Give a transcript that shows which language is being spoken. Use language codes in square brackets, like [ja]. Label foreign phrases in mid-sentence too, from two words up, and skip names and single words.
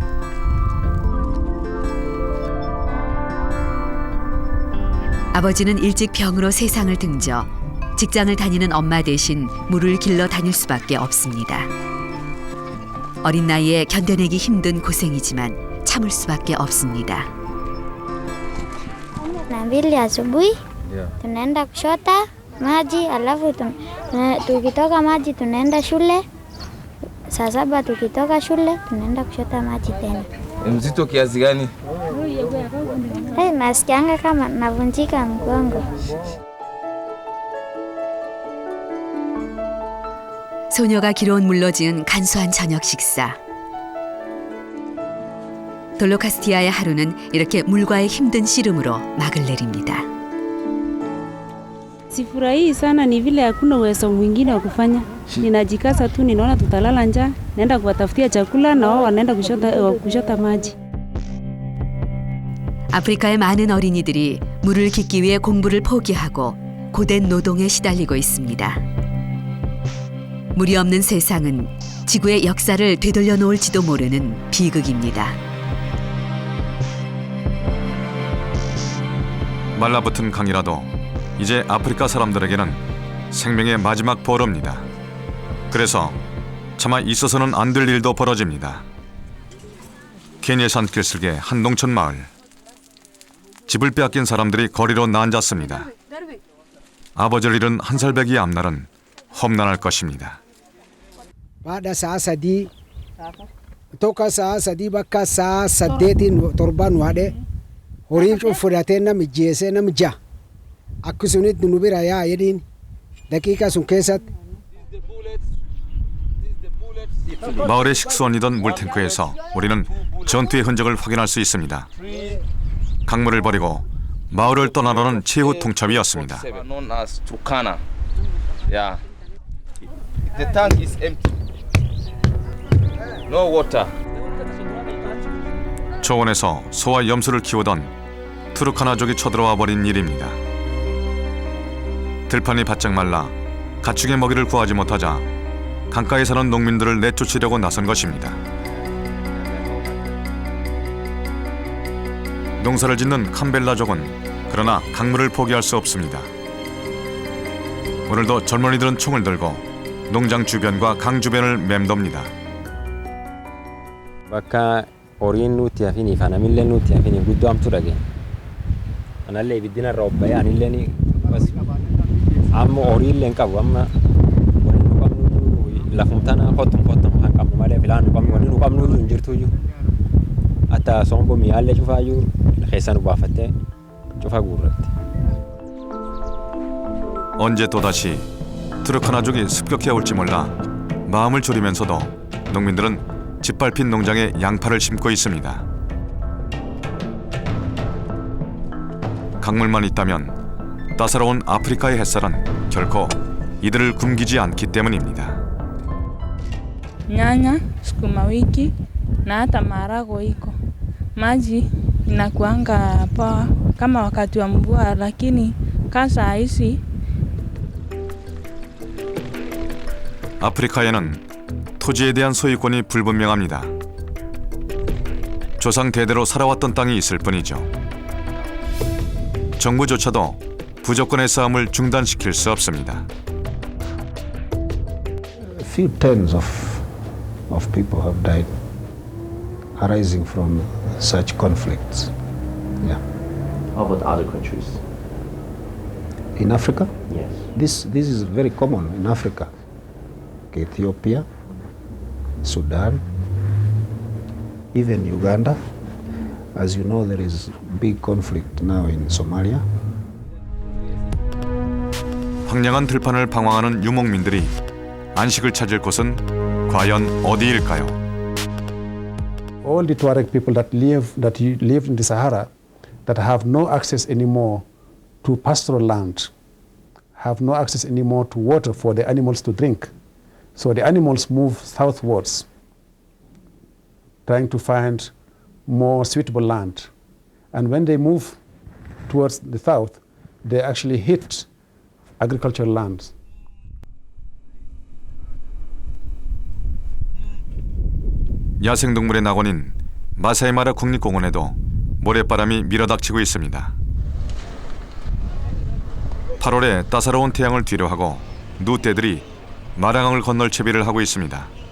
[ko] 아버지는 일찍 병으로 세상을 등져 직장을 다니는 엄마 대신 물을 길러 다닐 수밖에 없습니다. 어린 나이에 견뎌내기 힘든 고생이지만 참을 수밖에 없습니다. [sw] Mbili asubuhi tunaenda kuchota maji, alafu tukitoka maji tunaenda shule. Saa 7 tukitoka shule tunaenda kuchota maji tena. Mzito kiasi gani? Nasikianga kama navunjika mgongo. [ko] 소녀가 길어온 물로 지은 간소한 저녁 식사. 돌로카스티아의 하루는 이렇게 물과의 힘든 씨름으로 막을 내립니다. [sw] Sifurahii sana ni vile hakuna uwezo mwingine wa kufanya. Ninajikaza tu, ninaona tutalala njaa, naenda kuwatafutia chakula na wao wanaenda kushota maji. [ko] 아프리카의 많은 어린이들이 물을 깃기 위해 공부를 포기하고 고된 노동에 시달리고 있습니다. 물이 없는 세상은 지구의 역사를 되돌려 놓을지도 모르는 비극입니다. 말라붙은 강이라도 이제 아프리카 사람들에게는 생명의 마지막 보루입니다. 그래서 차마 있어서는 안 될 일도 벌어집니다. 케냐 산길 쓸개 한 농촌 마을. 집을 빼앗긴 사람들이 거리로 나앉았습니다. 아버지를 잃은 한 살배기의 앞날은 험난할 것입니다. [sw] Baada saa 3 toka saa 3 [om] bakka saa 8 torban waade horii fudhatee nami jeesee nami ja akkasumatti nu bira yaa jedhiin daqiiqa sun keessatti. [ko] 마을의 식수원이던 물탱크에서 우리는 전투의 흔적을 확인할 수 있습니다. 강물을 버리고 마을을 떠나려는 최후 통첩이었습니다. [en] The tank is empty. No water. [ko] 초원에서 소와 염소를 키우던 투르카나족이 쳐들어와 버린 일입니다. 들판이 바짝 말라 가축의 먹이를 구하지 못하자 강가에 사는 농민들을 내쫓으려고 나선 것입니다. 농사를 짓는 캄벨라족은 그러나 강물을 포기할 수 없습니다. 오늘도 젊은이들은 총을 들고 농장 주변과 강 주변을 맴돕니다. [om] Bakka horiin nuti hafini fanamillee nuti hafini guddoo hamtuudhage. Anallee ibiddina irra obba'ee anillee amma horiillee hin qabu amma wanni nu qabnu lafumtana kottum kan qabnu malee filaan nu qabnu wanni nu qabnu hin jirtuyyuu. Hatta sombo mi'aallee cufaayyuu keessa nu baafattee cufa guurratti. [ko] 언제 또다시 투르카나족이 습격해 올지 몰라 마음을 졸이면서도 농민들은 짓밟힌 농장에 양파를 심고 있습니다. 강물만 있다면 따사로운 아프리카의 햇살은 결코 이들을 굶기지 않기 때문입니다. [sw] Nyanya, sukuma wiki na hata maharagwe iko. Maji inakuanga poa kama wakati wa mvua, lakini kasa hizi [ko] 아프리카에는 토지에 대한 소유권이 불분명합니다. 조상 대대로 살아왔던 땅이 있을 뿐이죠. 정부조차도 부족권의 싸움을 중단시킬 수 없습니다. [en] A few tens of people have died arising from such conflicts. Yeah. How about other countries? In Africa? Yes. This is very common in Africa. Ethiopia, Sudan, even Uganda. As you know, there is big conflict now in Somalia. [ko] 황량한 들판을 방황하는 유목민들이 안식을 찾을 곳은 과연 어디일까요? [en] All the Tuareg people that live in the Sahara, that have no access anymore to pastoral land, have no access anymore to water for the animals to drink. So the animals move southwards, trying to find more suitable land. And when they move towards the south, they actually hit agricultural lands. [ko] 야생동물의 낙원인 마사이마라 국립공원에도 모래바람이 밀어닥치고 있습니다. 8월에 따사로운 태양을 뒤로하고 누떼들이 마라강을 건널 채비를 하고 있습니다.